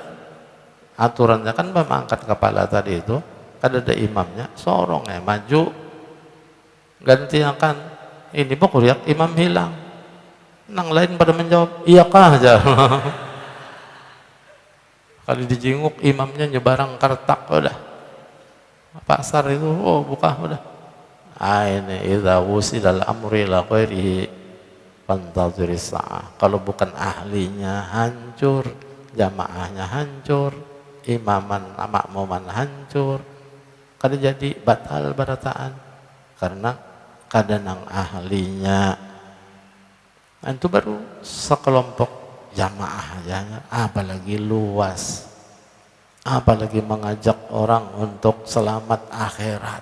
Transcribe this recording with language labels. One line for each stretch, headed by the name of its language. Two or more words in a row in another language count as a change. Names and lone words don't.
Banjar: Aturannya kan mengangkat kepala tadi itu, kan ada imamnya, sorongnya maju, gantikan ini bakuriak, imam hilang. Nang lain pada menjawab, iyakah aja. Kali dijinguk imamnya nyebarang kartak udah. Pasar itu buka udah. Ini
Arabic: idza wusidal amri la ghairihi fantadhiris sa'ah.
Banjar: Kalau bukan ahlinya hancur, jamaahnya hancur, imaman makmuman hancur. Kada jadi batal barataan karena kada nang ahlinya. Itu baru sekelompok jamaah aja, apalagi luas, apalagi mengajak orang untuk selamat akhirat.